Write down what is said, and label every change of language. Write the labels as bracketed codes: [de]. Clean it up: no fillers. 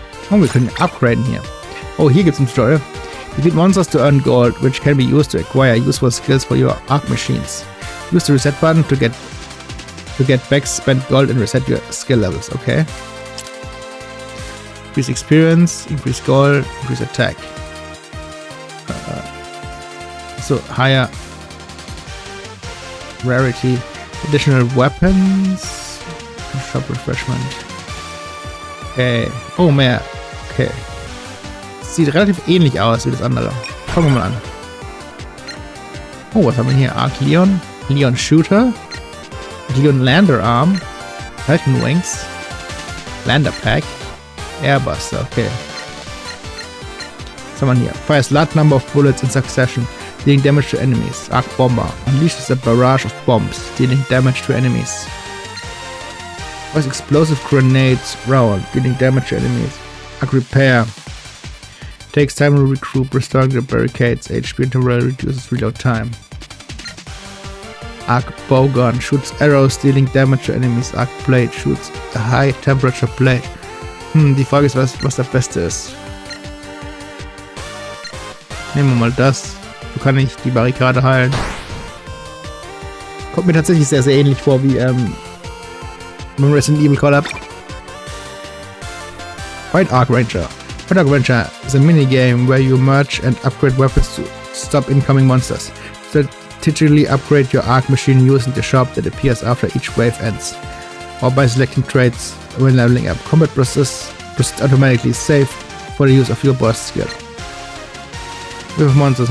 [de] Oh, wir können upgraden hier. Oh, hier gibt's ein Tutorial. [en] Defeat monsters to earn gold, which can be used to acquire useful skills for your Arc machines. Use the reset button to get back spent gold and reset your skill levels. Okay. Increase experience, increase gold, increase attack. So higher rarity, additional weapons, shop refreshment. [de] Okay. Oh, mehr. Okay. Sieht relativ ähnlich aus wie das andere. Fangen wir mal an. Oh, was haben wir hier? Arc Leon, Leon Shooter, Leon Lander Arm, Falcon Wings, Lander Pack, Airbuster, okay. Was haben wir hier? [en] Fires large number of bullets in succession, dealing damage to enemies. Arc Bomber unleashes a barrage of bombs, dealing damage to enemies. Fires explosive grenades round, dealing damage to enemies. Arc Repair takes time to regroup, restoring the barricades. HP interval reduces reload time. Arc Bowgun shoots arrows, dealing damage to enemies. Arc Blade shoots a high temperature blade, [de] Die Frage ist, was das Beste ist. Nehmen wir mal das. So kann ich die Barrikade heilen. Kommt mir tatsächlich sehr, sehr ähnlich vor wie beim Resident Evil Collab. [en] Fight Arc Ranger. Fight Arc Ranger is a minigame where you merge and upgrade weapons to stop incoming monsters. Strategically upgrade your arc machine using the shop that appears after each wave ends, or by selecting traits when leveling up. Combat proceeds automatically, save for the use of your boss skill. With monsters.